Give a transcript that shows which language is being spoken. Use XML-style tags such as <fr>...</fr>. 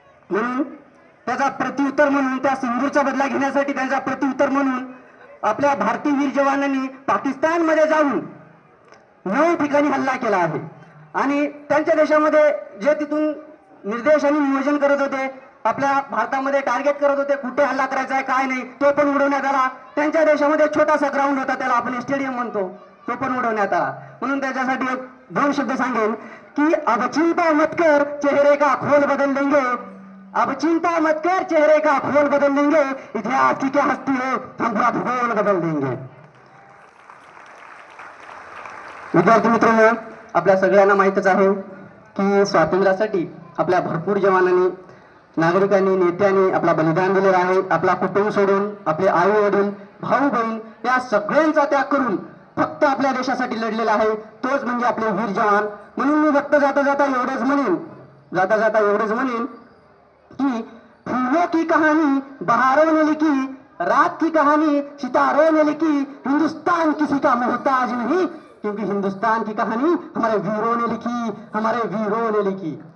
<mr>म्हणून त्याचा प्रत्युत्तर म्हणून, त्या सिंदूरचा बदला घेण्यासाठी त्यांचा प्रत्युत्तर म्हणून आपल्या भारतीय वीर जवानांनी पाकिस्तानमध्ये जाऊन 9 ठिकाणी हल्ला केला आहे। आणि त्यांच्या देशामध्ये जे तिथून निर्देश आणि नियोजन करत होते, आपल्या भारतामध्ये टार्गेट करत होते, कुठे हल्ला करायचा आहे काय नाही, तो पण उडवण्यात आला। त्यांच्या देशामध्ये छोटासा ग्राउंड होता, त्याला आपण स्टेडियम म्हणतो, तो पण उडवण्यात आला। म्हणून त्याच्यासाठी 2 शब्द सांगेन की</mr> <hi>अब चिंता मत कर चेहरे का खोल बदल देंगे, अब चिंता मत कर चेहरे का खोल बदल देंगे, इतिहास की क्या हस्ती है हम पूरा भूगोल बदल देंगे।</hi> <mr>विद्यार्थी मित्रांनो, आपल्या सगळ्यांना माहितच आहे की स्वातंत्र्यासाठी आपल्या भरपूर जवानांनी, नागरिकांनी, नेत्यांनी आपला बलिदान दिलेला आहे। आपला कुटुंब सोडून, आपले आई वडील, भाऊ बहीण या सगळ्यांचा त्याग करून फक्त आपल्या देशासाठी लढलेला आहे, तोच म्हणजे आपले वीर जवान। म्हणून मी फक्त जाता जाता एवढंच म्हणेन कि</mr> <hi>फूलों की कहानी बहारों ने लिखी, रात की कहानी सितारों ने लिखी, हिंदुस्तान किसी का मोहताज नहीं, क्योंकि हिंदुस्तान की कहानी हमारे वीरों ने लिखी, हमारे वीरों ने लिखी।</hi>